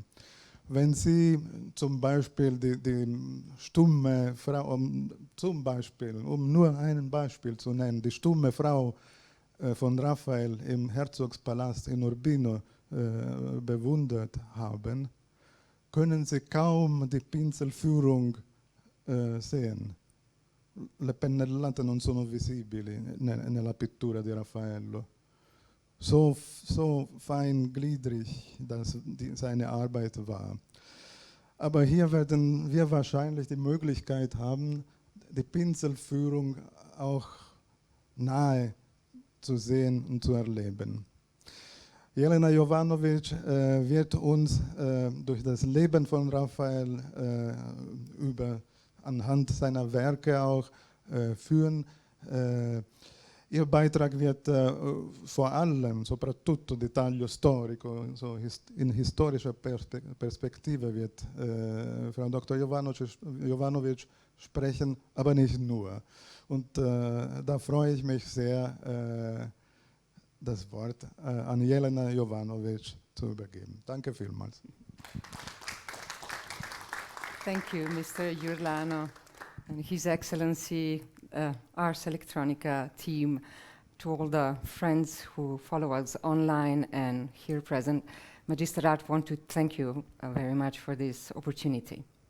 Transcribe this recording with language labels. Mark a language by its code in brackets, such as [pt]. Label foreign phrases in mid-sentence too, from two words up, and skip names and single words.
[de] Wenn Sie zum Beispiel die stumme Frau, um nur ein Beispiel zu nennen, die stumme Frau von Raphael im Herzogspalast in Urbino bewundert haben, können Sie kaum die Pinselführung sehen. [it] Le pennellate non sono visibili nella pittura di Raffaello. [de] So feingliedrig seine Arbeit war. Aber hier werden wir wahrscheinlich die Möglichkeit haben, die Pinselführung auch nahe zu sehen und zu erleben. Jelena Jovanović wird uns durch das Leben von Raphael anhand seiner Werke auch führen. Ihr Beitrag wird vor allem, [it] soprattutto di taglio storico, [de] so in historischer Perspektive wird Frau Dr. Jovanović sprechen, aber nicht nur. Und da freue ich mich sehr, das Wort an Jelena Jovanović zu übergeben. Danke vielmals. [en] Thank you, Mr. Giurlano and His Excellency Ars Electronica team, to all the friends who follow us online and here present. Magister Art want to thank you very much for this opportunity.